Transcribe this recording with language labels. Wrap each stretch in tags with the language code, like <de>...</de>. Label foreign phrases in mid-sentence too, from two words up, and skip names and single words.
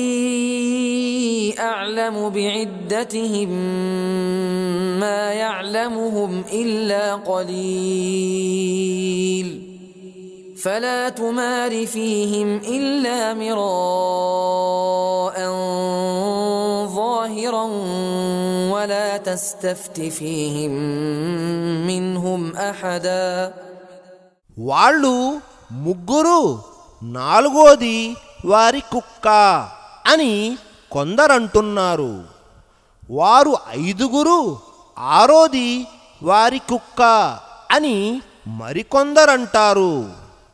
<ar>أعلم بعدتهم ما يعلمهم إلا قليل فلا تمار فيهم إلا مراء ظاهرا ولا تستفت فيهم منهم أحدا.</ar> <te>వాళ్ళు ముగ్గురు, నాలుగోది వారి కుక్క అని కొందరంటున్నారు. వారు ఐదుగురు, ఆరోది వారి కుక్క అని మరికొందరంటారు.</te>